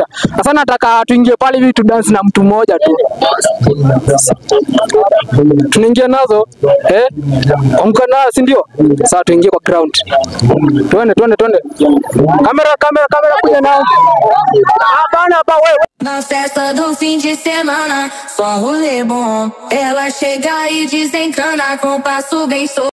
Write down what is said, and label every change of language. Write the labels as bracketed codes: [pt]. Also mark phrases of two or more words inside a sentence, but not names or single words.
[sw] Sasa nataka tuingie pale hivi tu dance na mtu mmoja tu. Tunaingia nazo amka nazo, si ndio? Sasa tuingie kwa ground. Twende. Kamera kuja nao. Bana wewe. [pt] Na festa do fim de semana, só rolê bom. Ela chega e desencana com passo bem